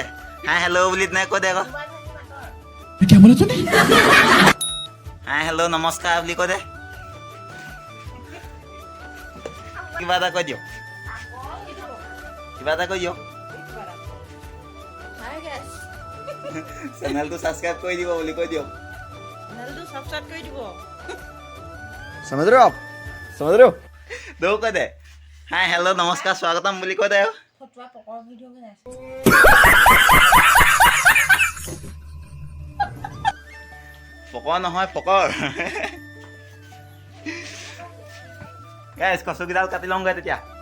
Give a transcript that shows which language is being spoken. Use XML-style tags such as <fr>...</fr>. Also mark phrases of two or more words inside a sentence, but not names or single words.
<en>hi hello'</en> <as>বুলি নাই কৈ দে আকৌ।</as> <en>hi hello'</en> <as>নমস্কাৰ বুলি কৈ দে। কিবা এটা কৈ দিয়ক।</as> <en>channelটো subscribe</en> <as>কৰি দিব বুলি কৈ দিয়ক।</as> <hi>समझ रहे हो आप? समझ रहे हो?</hi> <as>দৌ কৈ দে।</as> <en>hi hello'</en> <as>নমস্কাৰ স্বাগতম বুলি কৈ দে। পকৰ নহয় পকৰ। গাইছ, কচুকেইডাল কাটি লওঁগৈ তেতিয়া।</as>